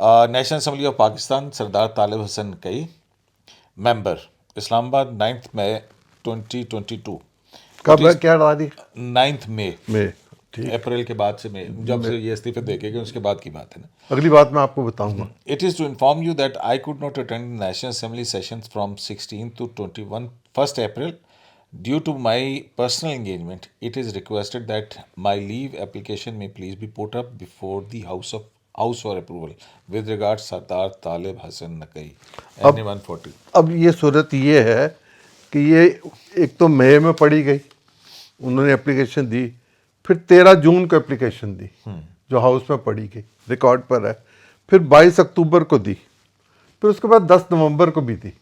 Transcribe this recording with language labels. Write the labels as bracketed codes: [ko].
[ur] National assembly of Pakistan سردار طالب حسن نقوی, ممبر, اسلام آباد 9 مئی 2022. کب ہے, کیا تاریخ 9 مئی, میں؟ ٹھیک, اپریل کے بعد سے میں جب سے یہ استعفے دیکھے گئے اس کے بعد کی بات ہے نا. اگلی بات میں آپ کو بتاؤں گا. [en] It is to inform you that I could not attend National Assembly sessions from 16 to 1st April due to my personal engagement. It is requested that my leave application may please be put up before the House for approval. With regards, Sardar Talib Hassan Naqvi, NA 140. [ur] اب یہ صورت یہ ہے کہ یہ ایک تو مئی میں پڑھی گئی, انہوں نے اپلیکیشن دی, پھر 13 جون کو اپلیکیشن دی جو ہاؤس میں پڑھی گئی, ریکارڈ پر ہے, پھر 22 اکتوبر کو دی, پھر اس کے بعد 10 نومبر کو بھی دی.